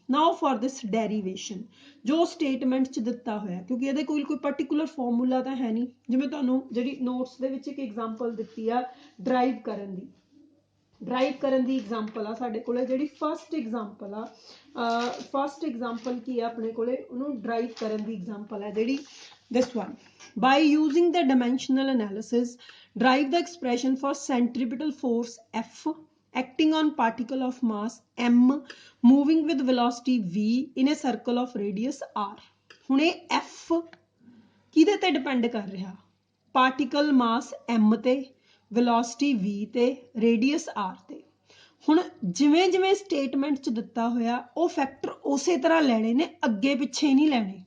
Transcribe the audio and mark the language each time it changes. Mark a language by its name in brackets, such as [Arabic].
[English] now for this derivation [Punjabi] जो statement ਚ ਦਿੱਤਾ ਹੋਇਆ, ਕਿਉਂਕਿ ਇਹਦੇ ਕੋਈ particular formula ਤਾਂ ਹੈ ਨਹੀਂ। ਜਿਵੇਂ ਤੁਹਾਨੂੰ ਜਿਹੜੀ notes ਦੇ ਵਿੱਚ ਇੱਕ example ਦਿੱਤੀ ਆ ਡਰਾਈਵ ਕਰਨ ਦੀ, ਡਰਾਈਵ ਕਰਨ ਦੀ example ਆ ਸਾਡੇ ਕੋਲੇ। ਜਿਹੜੀ first example ਆ, first example ਕੀ ਆ ਆਪਣੇ ਕੋਲੇ, ਉਹਨੂੰ ਡਰਾਈਵ ਕਰਨ ਦੀ example ਹੈ ਜਿਹੜੀ this one। [English] by using the dimensional analysis derive the expression for centripetal force F acting on particle of mass m moving with velocity v in a circle of radius r। [Punjabi] ਹੁਣ ਇਹ F ਕਿਹਦੇ ਤੇ depend ਕਰ ਰਿਹਾ, particle ਮਾਸ m ਤੇ, velocity v ਤੇ, radius r ਤੇ। ਹੁਣ ਜਿਵੇਂ ਜਿਵੇਂ ਸਟੇਟਮੈਂਟ ਚ ਦਿੱਤਾ ਹੋਇਆ ਉਹ ਫੈਕਟਰ ਉਸੇ ਤਰ੍ਹਾਂ ਲੈਣੇ ਨੇ, ਅੱਗੇ ਪਿੱਛੇ ਨਹੀਂ ਲੈਣੇ।